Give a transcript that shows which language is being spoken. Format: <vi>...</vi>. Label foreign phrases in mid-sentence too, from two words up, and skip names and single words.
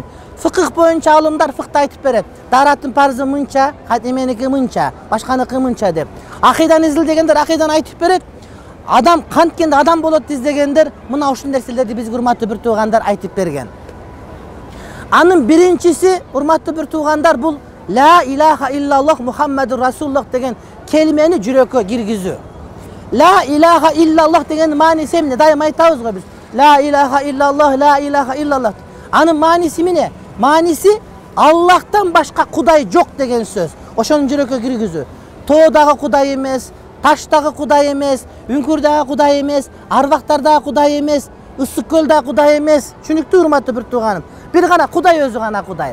<ky>Фыкых боюнча алымдар фыкты айтып берет. Дараттын парзы мынча, эменики мынча, башканыкы мынча деп. Акыйданы изилдегендер акыйданы айтып берет. Адам канткенде адам болот издегендер мына ушул нерселерди бизге урматтуу бир туугандар айтып берген. Анын биринчиси, урматтуу бир туугандар, бул</ky> <ar>لا إله إلا الله محمد رسول الله</ar> <ky>деген келмени жүрөккө киргизүү.</ky> <ar>لا إله إلا الله</ar> <ky>деген маниси эмне? Дайым айтабыз го биз.</ky> <ar>لا إله إلا الله، لا إله إلا الله.</ar> <ky>Анын манisi эмне? Манisi Аллахтан башка кудай жок деген сөз. Ошону жүрөккө киргизүү. Тоодагы кудай эмес, таштагы кудай эмес, үңкүрдагы кудай эмес, арбактардагы кудай эмес, ысык көлдагы кудай эмес. Түшүнүктүү, урматтуу бир тууганым. Бир гана кудай, өзү гана кудай.</ky>